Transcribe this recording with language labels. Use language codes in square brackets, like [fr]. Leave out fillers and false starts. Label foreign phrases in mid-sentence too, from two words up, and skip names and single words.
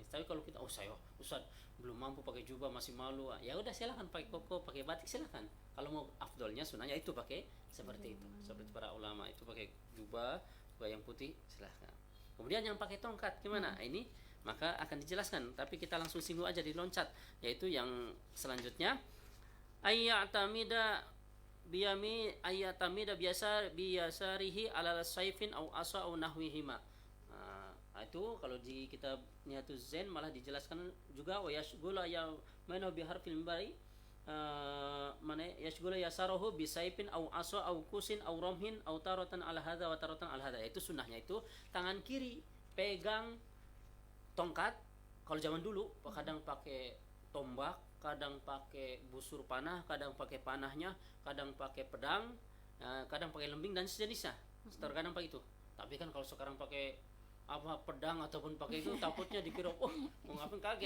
[id] Tapi kalau kita saya Ustaz belum mampu pakai jubah, masih malu, ya udah silakan pakai koko, pakai batik silakan. Kalau mau afdolnya sunahnya itu pakai seperti itu. Seperti para ulama itu pakai jubah yang putih silakan. Kemudian yang pakai tongkat gimana? Ini maka akan dijelaskan, tapi kita langsung singgung aja, diloncat, yaitu yang selanjutnya [ar] أي يعتمد بيساره على سيف أو عصا أو نحوهما. [id] Itu kalau di kitab Nihatus Zain malah dijelaskan juga [ar] ويشغل يمناه بحرف الباري يشغل يساره بسيف أو عصا أو قوس أو رمح أو تارة على هذا وتارة على هذا. [id] Itu sunnahnya itu tangan kiri pegang tongkat. Kalau zaman dulu kadang pakai tombak, kadang pakai busur panah, kadang pakai panahnya, kadang pakai pedang, kadang pakai lembing dan sejenisnya. Terkadang pakai itu. Tapi kan kalau sekarang pakai pedang ataupun pakai itu takutnya dikira mau ngapain, kaget.